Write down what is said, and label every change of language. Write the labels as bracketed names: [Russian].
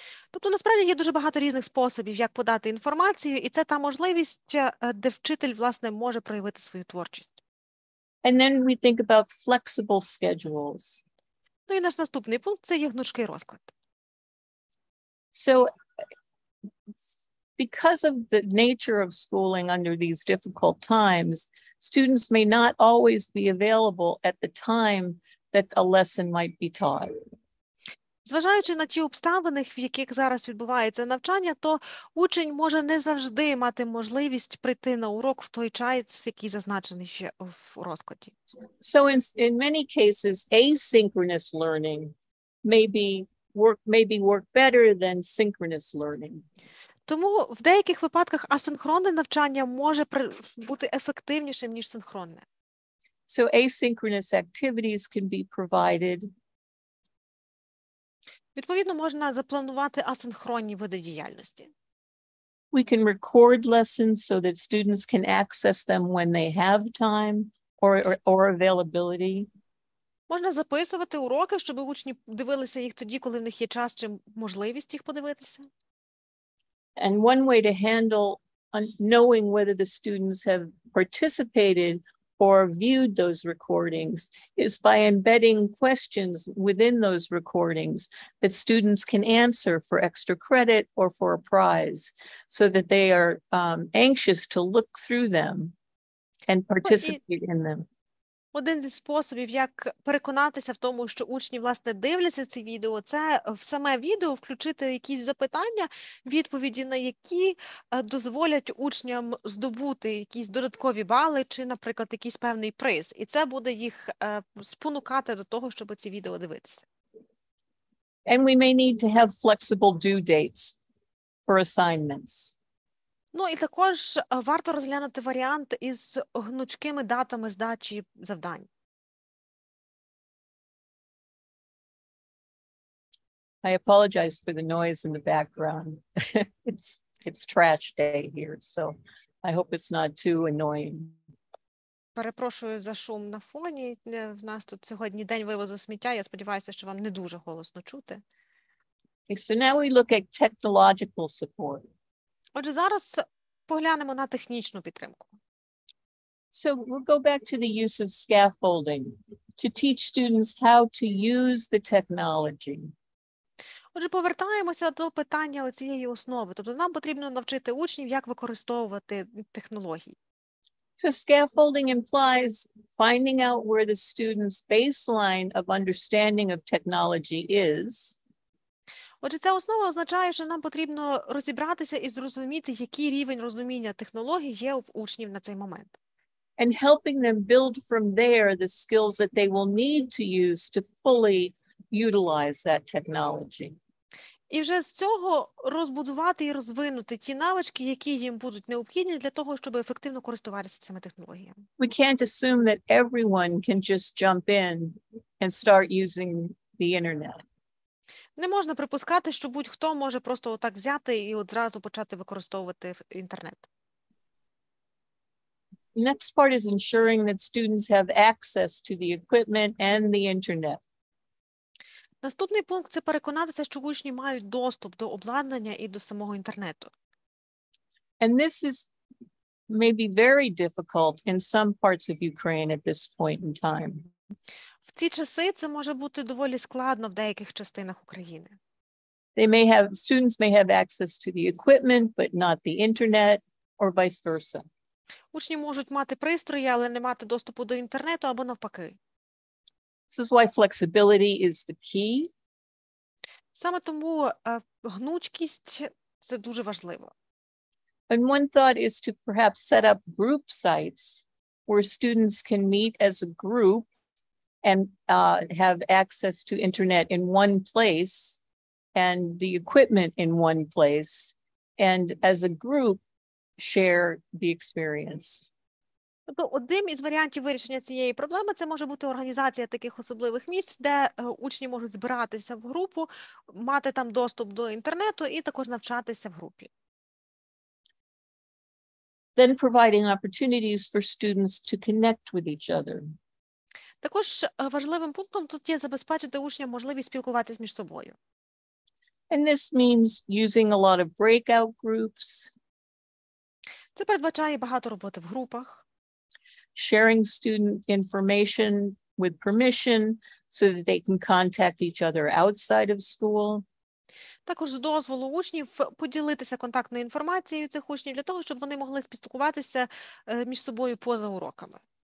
[Ukrainian] Тобто, насправді, є дуже багато різних способів, як подати інформацію, і це та можливість, де вчитель, власне, може проявити свою творчість. [English] And then we think about flexible schedules. [Ukrainian] Ну і наш наступний пункт – це є гнучкий розклад. [English] So because of the nature of schooling under these difficult times, students may not always be available at the time that a lesson might be taught. [Ukrainian] Зважаючи на ті обставини, в яких зараз відбувається навчання, то учень може не завжди мати можливість прийти на урок в той час, який зазначений ще в розкладі. [English] So in many cases, asynchronous learning may work better than synchronous learning. [Ukrainian] Тому в деяких випадках асинхронне навчання може бути ефективнішим, ніж синхронне. [English] So asynchronous activities can be provided. [Ukrainian] Відповідно, можна запланувати асинхронні види діяльності. [English] We can record lessons so that students can access them when they have time or availability. [Ukrainian] Можна записувати уроки, щоб учні дивилися їх тоді, коли в них є час чи можливість їх подивитися. [English] And one way to handle knowing whether the students have participated or viewed those recordings is by embedding questions within those recordings that students can answer for extra credit or for a prize, so that they are anxious to look through them and participate in them. [Ukrainian] Один зі способів, як переконатися в тому, що учні, власне, дивляться ці відео, це в саме відео включити якісь запитання, відповіді на які дозволять учням здобути якісь додаткові бали чи, наприклад, якийсь певний приз. І це буде їх спонукати до того, щоб ці відео дивитися. [English] And we may need to have flexible due dates for assignments. [Ukrainian] Ну і також варто розглянути варіант із гнучкими датами здачі завдань. [English] I apologize for the noise in the background. It's trash day here, so I hope it's not too annoying. [Ukrainian] Перепрошую за шум на фоні. В нас тут сьогодні день вивозу сміття. Я сподіваюся, що вам не дуже голосно чути. [English] So now we look at technological support. [Ukrainian] Отже, зараз поглянемо на технічну підтримку. [English] So we'll go back to the use of scaffolding to teach students how to use the technology. [Ukrainian] Отже, повертаємося до питання цієї основи. Тобто нам потрібно навчити учнів, як використовувати технології. [English] So scaffolding implies finding out where the student's baseline of understanding of technology is. [Ukrainian] Отже, ця основа означає, що нам потрібно розібратися і зрозуміти, який рівень розуміння технологій є в учнів на цей момент. [English] And helping them build from there the skills that they will need to use to fully utilize that technology. [Ukrainian] І вже з цього розбудувати і розвинути ті навички, які їм будуть необхідні для того, щоб ефективно користуватися цими технологіями. [English] We can't assume that everyone can just jump in and start using the internet. [Ukrainian] Не можна припускати, що будь-хто може просто отак взяти і одразу почати використовувати інтернет. [English] Next part is ensuring that students have access to the equipment and the internet. [Ukrainian] Наступний пункт – це переконатися, що учні мають доступ до обладнання і до самого інтернету. [English] And this is maybe very difficult in some parts of Ukraine at this point in time. [Ukrainian] В ці часи це може бути доволі складно в деяких частинах України. [English] Students may have access to the equipment, but not the internet, or vice versa. [Ukrainian] Учні можуть мати пристрої, але не мати доступу до інтернету або навпаки. [English] This is why flexibility is the key. [Ukrainian] Саме тому гнучкість – це дуже важливо. [English] And one thought is to perhaps set up group sites where students can meet as a group and have access to internet in one place and the equipment in one place, and as a group share the experience. [Ukrainian] Тобто одним із варіантів вирішення цієї проблеми це може бути організація таких особливих місць, де учні можуть збиратися в групу, мати там доступ до інтернету і також навчатися в групі. [English] Then providing opportunities for students to connect with each other. [Ukrainian] Також важливим пунктом тут є забезпечити учням можливість спілкуватися між собою. [English] And this means using a lot of breakout groups. [Ukrainian] Це передбачає багато роботи в групах. [English] Sharing student information with permission so that they can contact each other outside of school. [Ukrainian] Також з дозволу учнів поділитися контактною інформацією цих учнів для того, щоб вони могли спілкуватися між собою поза уроками.